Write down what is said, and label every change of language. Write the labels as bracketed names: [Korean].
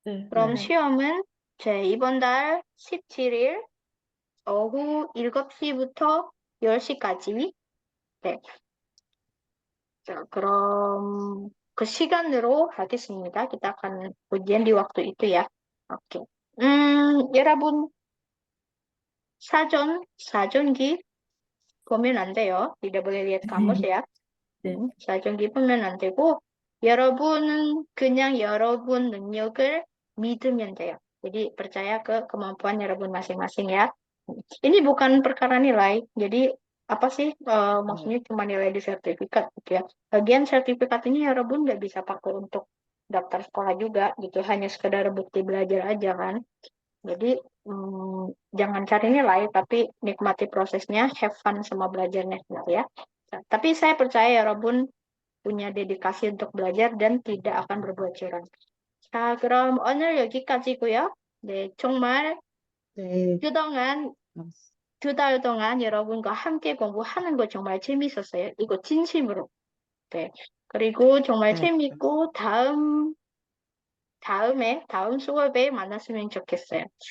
[Korean] 그럼 시험은 제 이번 달 17일 오후 7시부터 10시까지. 네. 자, 그럼 그 시간으로 하겠습니다. [Indonesian] kita akan ujian di waktu itu ya. Oke. [Korean] 여러분 사전기 보면 안 돼요. [Indonesian] tidak boleh lihat kamus ya. [Korean] 네. 사전기 보면 안 되고 여러분은 그냥 여러분 능력을 믿으면 돼요. [Indonesian] Jadi percaya ke kemampuan 여러분 masing-masing ya. Ini bukan perkara nilai. Jadi apa sih maksudnya cuma nilai di sertifikat gitu ya. Bagian sertifikat ini 여러분 nggak bisa pakai untuk daftar sekolah juga gitu, hanya sekedar bukti belajar aja kan. Jadi jangan cari nilai, tapi nikmati prosesnya, [English] have fun [Indonesian] sama belajarnya gitu ya. Tapi saya percaya ya Robun punya dedikasi untuk belajar dan tidak akan berbuat curang. [Korean] 자, 그럼 오늘 여기까지고요. 네, 정말 네, 그동안 감- 2달 동안 여러분과 함께 공부하는 거 정말 재밌었어요. 이거 진심으로. 네. 그리고 정말 네, 재밌고 다음 수업에 만났으면 좋겠어요.